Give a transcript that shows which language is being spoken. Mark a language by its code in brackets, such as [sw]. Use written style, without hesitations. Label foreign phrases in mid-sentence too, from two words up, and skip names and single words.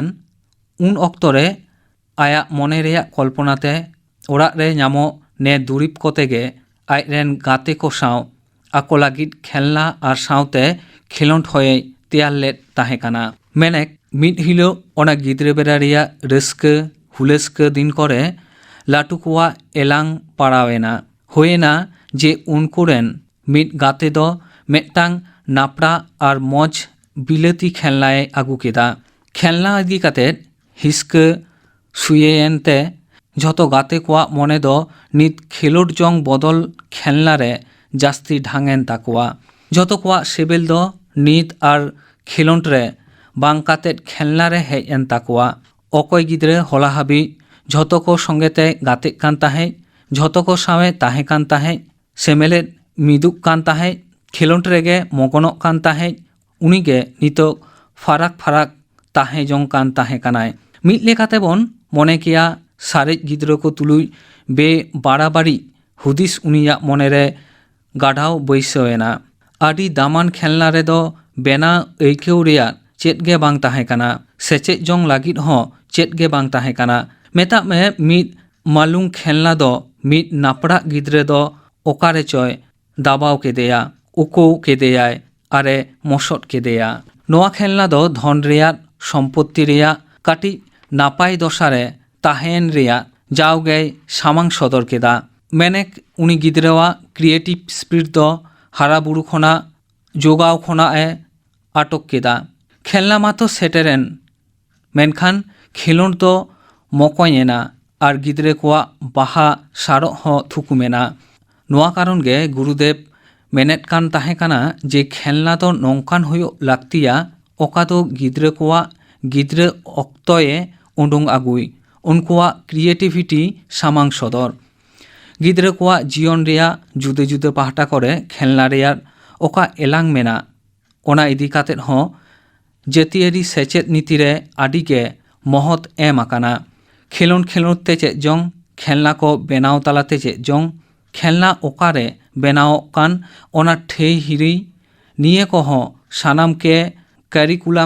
[sat] उन अक्तरे आया मने रेया कल्पनाते ओराक रे नामो ने दुरिब कोतेगे आइरेन गाते को साव आको लागिद खेलना और सावते खेलोंड होये तेयार लेद ताहेकाना मेनेक मिड हिलो ओना गिद्रे बेरा रिया रस्के हुलेस्के दिन करे लाटुकुआ एलांग पाड़ावेना होयेना जे उनकुरेन मिड गाते दो मेटांग नापड़ा और मज बिलेती खेलनाए आगु केदा खेलना इदी काते हिस्के सुयेनते झतो गाते कुआ मने दो नित खेलोड जंग बदल खेलना रे जास्ती ढांगेन ताकुआ झतो कुआ सेबेल दो नित और खेलोंड रे बांकाते खेलना रे हेजन ताकुआ अकय गिद्रे होला हाबी झतो को संगेते गाते कान ताहे झतो को सावे ताहे कान ताहे सेमेले मिदुक कान ताहे खेलोंड रेगे मगनक कान ताहे उनिगे नितो फाराक फाराक ताहे जंग कान ताहे कानाय मिद लेकाते बन मने किया सारेज गिद्रो को तुलुई बे बाड़ाबाड़ी हुदिस उनिया मनेरे गाढ़ाव बैसोएना आदि दामान खेलना रे दो बेना ऐकेउ रिया चेत गे बांग ताहे काना सेचेत जंग लागिद हो चेत गे बांग ताहे काना मेता में मिद मालूंग खेलना दो मिद नापड़ा गिद्रे दो ओकारे चोय दाबाव केदेया उको केदेयाय आरे मसट केदेया नोआ खेलना दो धन रिया सम्पत्ति रिया काटी नापाय दशारे ताहेन रिया जावगे सामांग सदर केदा मेनेक उनी गिद्रेवा [en] creative spirit [sat] दो हाराबुरु खना जोगाव खना ए आटक केदा खेलना मातो सेटेरेन मेनखान खेलोंड दो मकयेना और गिद्रे कोआ बाहा सारो हो थुकुमेना नोआ कारण गे गुरुदेव मेनेट कान ताहे काना जे खेलना तो नौकान हुयो लाक्तिया ओका तो गिद्रे कोवा गिद्रे अक्तये उडुंग आगुई उनकुआ क्रिएटिविटी सामांग सदर गिद्रे कोवा जीवन रिया जुदे जुदे पाहटा करे खेलना रिया ओका एलांग मेना ओना इदी कातेत हो जेतियारी सेचेत नीतिरे आडिगे महत एम आकाना खेलोन खेलोन ते चेक जंग खेलना को बेनाव तालाते चेक जंग खेलना ओकारे बेनाव कान ओना ठे हिरी निये को हो सानाम के करिकुलाम